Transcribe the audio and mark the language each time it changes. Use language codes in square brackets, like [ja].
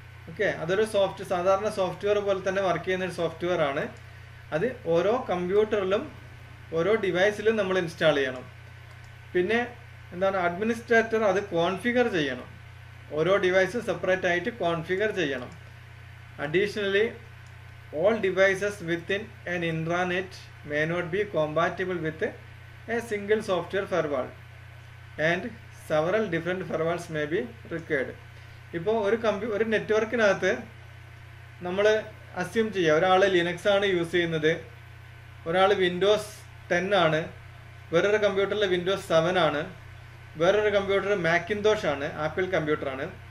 [ml] Okay, അതൊരു സാധാരണ software പോലെ തന്നെ വർക്ക് ചെയ്യുന്ന ഒരു സോഫ്റ്റ്വെയർ ആണ്. അത് ഓരോ കമ്പ്യൂട്ടറിലും ഓരോ ഡിവൈസിലും നമ്മൾ ഇൻസ്റ്റാൾ ചെയ്യണം. പിന്നെ എന്താണ്, അഡ്മിനിസ്ട്രേറ്റർ അത് കോൺഫിഗർ ചെയ്യണം. ഓരോ ഡിവൈസും സെപ്പറേറ്റ് ആയിട്ട് കോൺഫിഗർ ചെയ്യണം. [en] Additionally all devices within an intranet may not be compatible with a single software firewall and several different firewalls may be required. [ml] ഇപ്പോൾ ഒരു നെറ്റ്വർക്കിനകത്ത് നമ്മൾ അസ്യൂം ചെയ്യുക, ഒരാൾ ലിനക്സ് ആണ് യൂസ് ചെയ്യുന്നത്, ഒരാൾ വിൻഡോസ് 10 ആണ്, വേറൊരു കമ്പ്യൂട്ടറിൽ വിൻഡോസ് 7 ആണ്, വേറൊരു കമ്പ്യൂട്ടർ മാക്കിൻതോഷ് ആണ്, ആപ്പിൾ കമ്പ്യൂട്ടറാണ്.